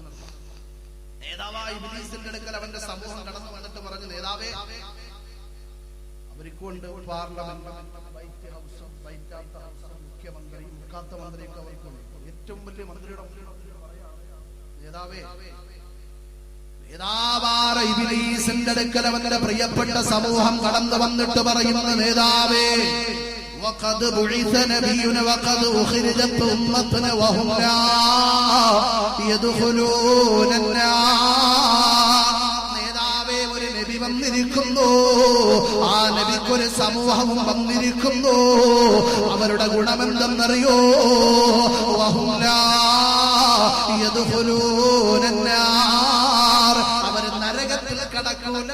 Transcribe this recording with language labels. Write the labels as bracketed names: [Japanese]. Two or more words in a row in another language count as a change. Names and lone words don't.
[Malayalam] നേതാവായ ഇബ്ലീസിന്റെ അടുക്കൽ അവന്റെ സമൂഹം കടന്നു വന്നിട്ട് പറഞ്ഞു, നേതാവേ, അവർക്കുണ്ട് പാർലമെന്റ്, വൈറ്റ് ഹൗസ്, മുഖ്യമന്ത്രി, മുക്കാത്ത മന്ത്രിയൊക്കെ അവർക്കുണ്ട്. ഏറ്റവും വലിയ മന്ത്രിയുടെ നേതാവേ, നേതാവായ ഇബ്ലീസിന്റെ അടുക്കൽ അവന്റെ പ്രിയപ്പെട്ട സമൂഹം കടന്നു വന്നിട്ട് പറയുന്നു, നേതാവേ, [Arabic] وقد بعث نبينا وقد أخرجت أمتنا وهم لا يدخلون النار. [Malayalam] നേതാവേ, ഒരു നബി വന്നിരിക്കുന്നു, ആ നബിക്കൊരു സമൂഹവും വന്നിരിക്കുന്നു. അവരുടെ ഗുണമെന്തെന്നറിയോ? [Arabic] وهم لا يدخلون النار, [Malayalam] അവർ നരകത്തിൽ കടക്കൂല.